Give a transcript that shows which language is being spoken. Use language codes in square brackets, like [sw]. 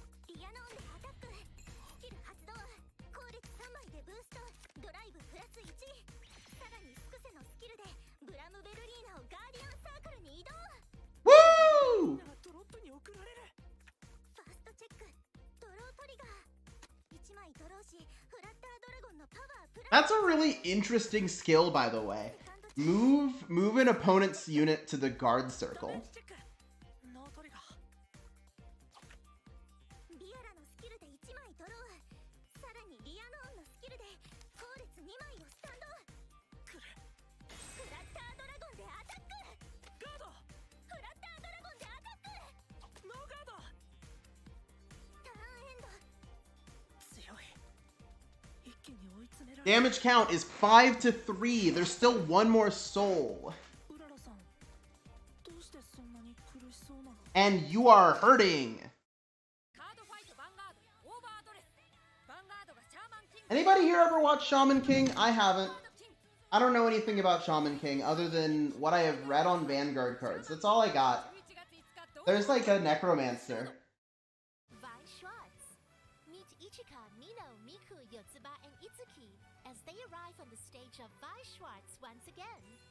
[ja] リアノーンでアタック。スキル発動。効率3枚でブースト。ドライブプラス1。さらにスクセのスキルでブラムベルリーナをガーディアンサークルに移動。 [en] Woo! [ja] ドロップに送られる。ファーストチェック。ドロートリガー。 1枚ドローし、フラッタードラゴンのパワープラス。 [en] That's a really interesting skill, by the way. Move an opponent's unit to the guard circle. [ja] チェック。ノートリガー。リアラのスキルで1枚ドロー。さらにリアノーンのスキルで効率2枚をスタンド。来る。フラッタードラゴンでアタック。ガード。フラッタードラゴンでアタック。ノーガード。ターンエンド。強い。一気に追い詰められる。 [en] Damage count is 5 to 3. There's still one more soul. [ja] うららさん、どうしてそんなに苦しそうなの？ [en] And you are hurting. [ja] カードファイトヴァンガードオーバードレス。ヴァンガードがシャーマンキング。 [en] Anybody here ever watch Shaman King? I haven't. I don't know anything about Shaman King other than what I have read on Vanguard cards. That's all I got. There's like a Necromancer. Vi Schwartz. Meet Ichika, Nino, Miku, Yotsuba, and Itsuki as they arrive on the stage of Vi Schwartz once again.